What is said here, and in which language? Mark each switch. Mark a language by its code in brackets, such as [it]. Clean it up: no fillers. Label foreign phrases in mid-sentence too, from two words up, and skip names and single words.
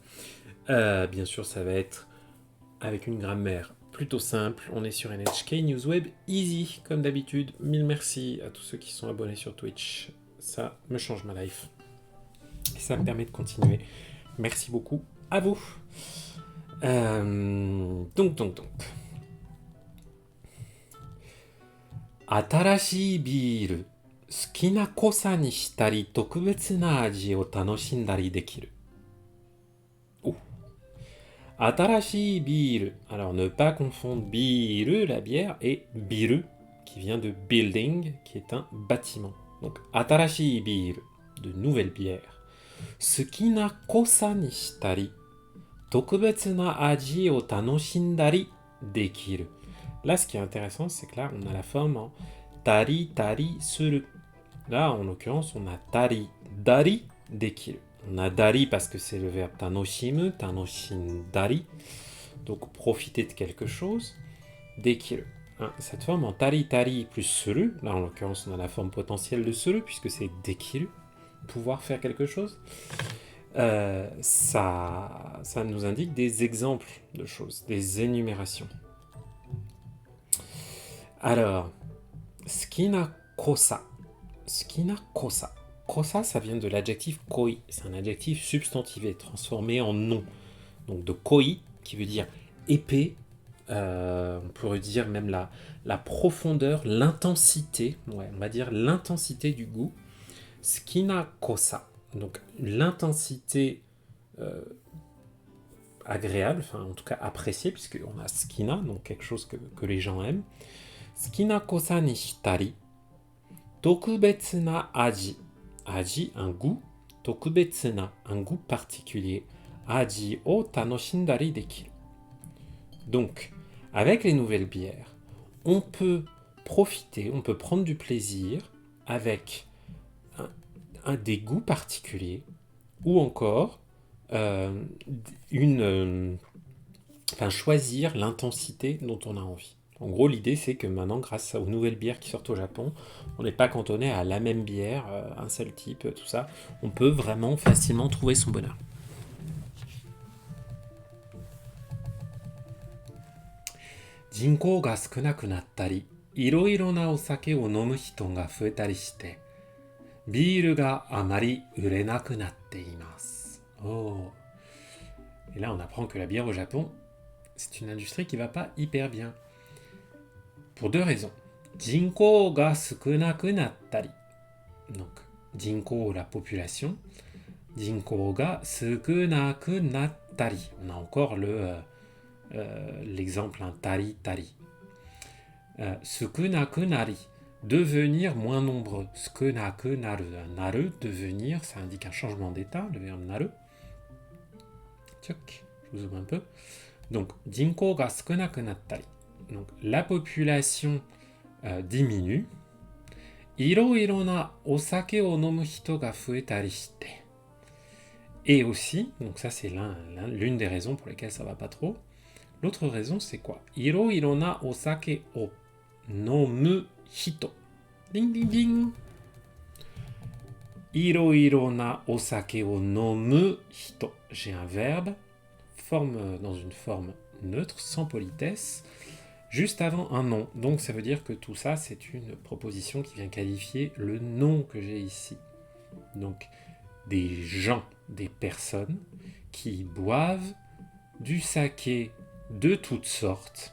[fr] Bien sûr, ça va être avec une grammaire plutôt simple. On est sur NHK Newsweb Easy, comme d'habitude. Mille merci à tous ceux qui sont abonnés sur Twitch. Ça me change ma life. Et ça me permet de continuer. Merci beaucoup à vous. Donc. [ja] 新しいビール、好きな濃さにしたり、特別な味を楽しんだりできる。お、新しいビール. [fr] Alors ne pas confondre biru, la bière, et biru, qui vient de building, qui est un bâtiment. Donc [ja] 新しいビール, [fr] de nouvelles bières. [ja] 好きな濃さにしたり、特別な味を楽しんだりできる. [fr] Là, ce qui est intéressant, c'est que là, on a la forme en [ja] たりたりする. [fr] Là, en l'occurrence, on a [ja] たりだりできる. [fr] On a dari parce que c'est le verbe [ja] 楽しむ、楽しんだり. [fr] Donc profiter de quelque chose. Dekiru. Hein, cette forme en [ja] たりたり [fr] plus suru, là en l'occurrence on a la forme potentielle de suru puisque c'est dekiru, pouvoir faire quelque chose. Ça nous indique des exemples de choses, des énumérations. Alors, [ja] 好きな濃さ. 好きな濃さ. [fr] Kosa, ça vient de l'adjectif koi. C'est un adjectif substantivé, transformé en nom. Donc de koi, qui veut dire épais. On pourrait dire même la profondeur, l'intensité. Ouais, on va dire l'intensité du goût. [ja] 好きな濃さ. [fr] Donc l'intensité agréable, enfin en tout cas appréciée, puisqu'on a skina, donc quelque chose que les gens aiment. [ja] 好きな濃さにしたり。特別な味. [fr] Aji, un goût. [ja] 特別な, [fr] un goût particulier. [ja] 味を楽しんだりできる. [fr] Donc, avec les nouvelles bières, on peut profiter, on peut prendre du plaisir avec des goûts particuliers ou encore choisir l'intensité dont on a envie. En gros, l'idée, c'est que maintenant, grâce aux nouvelles bières qui sortent au Japon, on n'est pas cantonné à la même bière, un seul type, tout ça. On peut vraiment facilement trouver son bonheur. [ja] 人口が少なくなったり、いろいろなお酒を飲む人が増えたりして、ビールがあまり売れなくなっています。Oh. [fr] Et là, on apprend que la bière au Japon, c'est une industrie qui va pas hyper bien. Pour deux raisons. [ja] 人口が少なくなったり. [fr] Donc, 人口, la population. [ja] 人口が少なくなったり. [fr] On a encore l'exemple [ja] たりたり. 少なくなり. [fr] Devenir moins nombreux. [ja] 少なくなる. [fr] Naru, devenir, ça indique un changement d'état, le verbe naru. Tchoc, je vous ouvre un peu. Donc, [ja] 人口が少なくなったり. [fr] Donc, la population diminue. [ja] いろいろなお酒を飲む人が増えたりして. [fr] Et aussi, donc ça c'est l'une des raisons pour lesquelles ça va pas trop. L'autre raison c'est quoi? [ja] いろいろなお酒を飲む人. Ding ding ding. いろいろなお酒を飲む人. [fr] J'ai un verbe dans une forme neutre, sans politesse, juste avant un nom. Donc ça veut dire que tout ça, c'est une proposition qui vient qualifier le nom que j'ai ici. Donc des gens, des personnes qui boivent du saké de toutes sortes.